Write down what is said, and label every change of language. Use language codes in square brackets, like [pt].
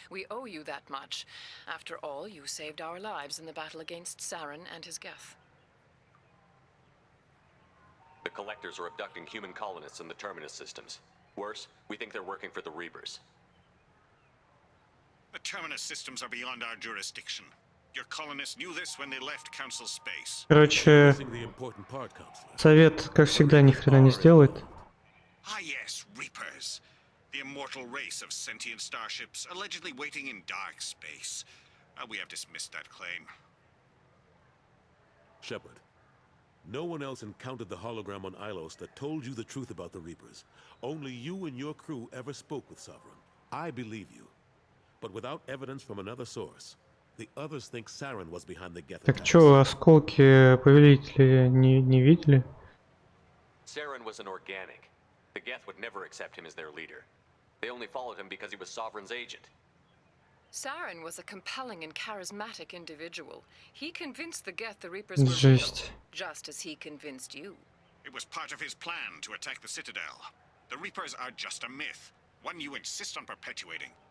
[en] We owe you that much. After all, you saved our lives in the battle against Saren and his Geth. The Collectors are abducting human colonists in the Terminus systems. Worse, we think they're working for the Reapers. The Terminus systems are beyond our jurisdiction. Your colonists knew this when they left Council space. [ru] Короче, совет, как всегда, ни хрена не сделает. [en] Ah yes, Reapers. The immortal race of sentient starships allegedly waiting in dark space. We have dismissed that claim. Shepard, no one else encountered the hologram on Ilos that told you the truth about the Reapers. Only you and your crew ever spoke with Sovereign. I believe you. But without evidence from another source, the others think Saren was behind the Geth. [ru] Так чё, осколки повелители не видели? [en] Saren was an organic. The Geth would never accept him as their leader. They only followed him because he was Sovereign's agent. Saren was a compelling and charismatic individual. He convinced the Geth the Reapers were real, just as he convinced you. It was part of his plan to attack the Citadel. The Reapers are just a myth, one you insist on perpetuating.